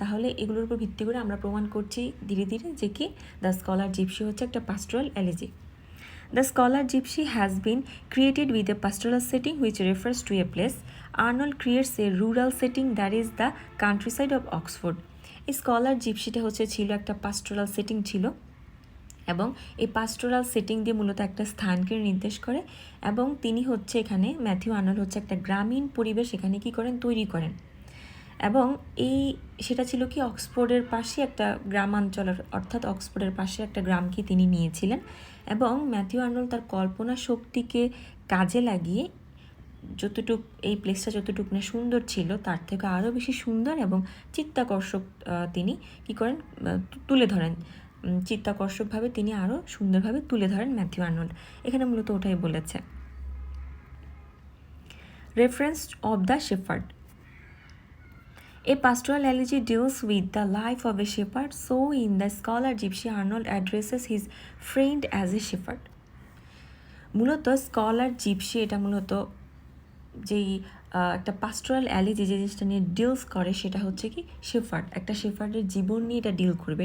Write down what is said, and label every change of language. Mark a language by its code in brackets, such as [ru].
[bn] তাহলে এগুলোর উপর ভিত্তি করে আমরা প্রমাণ করছি ধীরে ধীরে যে কি দ্য স্কলার জিপসি হচ্ছে একটা পাস্টোরাল elegy. [en] The scholar gypsy has been created with a pastoral setting which refers to a place. Arnold creates a rural setting that is the countryside of Oxford. [bn] এই স্কলার জিপসিটা ছিল একটা পাস্টোরাল setting ছিল, এবং এই পাস্টোরাল setting দিয়ে মূলত একটা স্থানকে নির্দেশ করে, এবং তিনি হচ্ছে এখানে ম্যাথিউ আর্নল্ড হচ্ছে একটা গ্রামীণ পরিবেশ এখানে কী করেন, তৈরি করেন। এবং সেটা ছিল কি অক্সফোর্ডের পাশে একটা গ্রামাঞ্চলের, অর্থাৎ অক্সফোর্ডের পাশে একটা গ্রামকে তিনি নিয়েছিলেন, এবং ম্যাথিউ আর্নল্ড তার কল্পনা শক্তিকে কাজে লাগিয়ে এই প্লেসটা যতটুকু না সুন্দর ছিল তার থেকে আরও বেশি সুন্দর এবং চিত্তাকর্ষক তিনি কী করেন, তুলে ধরেন। চিত্তাকর্ষকভাবে তিনি আরও সুন্দরভাবে তুলে ধরেন ম্যাথিউ আর্নল্ড। এখানে মূলত ওটাই বলেছে। [en] Reference of the shepherd. A pastoral elegy deals with the life of a shepherd, so in the scholar Gypsy Arnold addresses his friend as a shepherd. [bn] মূলত স্কলার জিপসি এটা মূলত যেই একটা পাস্টোরাল এলিজি যে জিনিসটা নিয়ে ডিলস করে সেটা হচ্ছে কি শেফার্ড, একটা শেফার্ডের জীবন নিয়ে এটা ডিল করবে।